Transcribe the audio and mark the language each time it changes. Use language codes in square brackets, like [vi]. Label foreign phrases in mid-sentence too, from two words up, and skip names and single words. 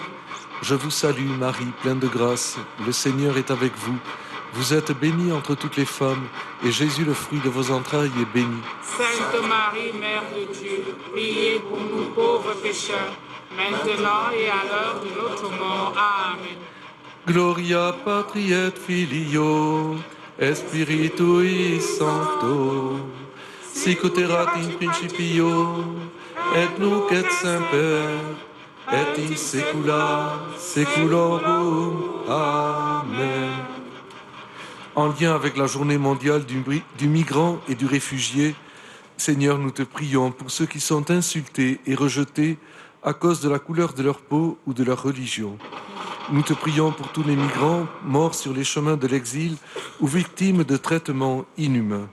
[fr] Je vous salue, Marie, pleine de grâce. Le Seigneur est avec vous. Vous êtes bénie entre toutes les femmes, et Jésus, le fruit de vos entrailles, est béni. Sainte Marie, Mère de Dieu, priez pour nous pauvres pécheurs, maintenant et à l'heure de notre mort. Amen. [la] Gloria Patri et Filio, et Spiritui Sancto, sic ut erat in principio, et nunc et semper, et in saecula saeculorum. Amen. [fr] En lien avec la journée mondiale du migrant et du réfugié, Seigneur, nous te prions pour ceux qui sont insultés et rejetés à cause de la couleur de leur peau ou de leur religion. Nous te prions pour tous les migrants morts sur les chemins de l'exil ou victimes de traitements inhumains.